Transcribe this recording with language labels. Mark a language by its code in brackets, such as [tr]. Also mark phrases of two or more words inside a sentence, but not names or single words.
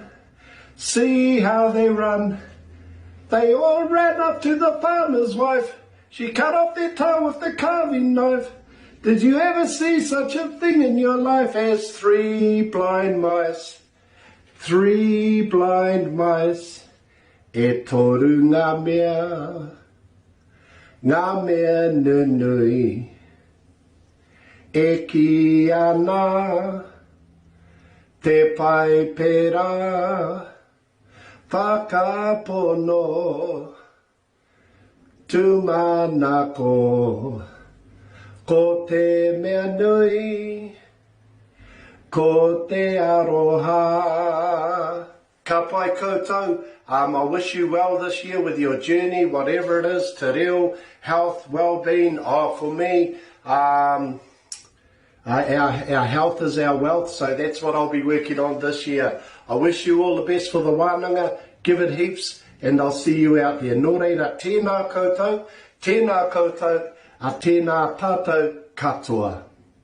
[en] See how they run. They all ran up to the farmer's wife. She cut off their toe with the carving knife. Did you ever see such a thing in your life as 3 blind mice? 3 blind mice. [mi] E toru ngā mea nunui. E ki ana te pai pera. Whakapono, tūmanako, ko te mea nui, ko te aroha. Ka pai koutou, [en] I wish you well this year with your journey, whatever it is, [mi] te reo, [en] health, well-being. For me, our health is our wealth, so that's what I'll be working on this year. I wish you all the best for the wānanga, give it heaps, and I'll see you out there. [mi] Nō reira, tēnā koutou, a tēnā tātou katoa.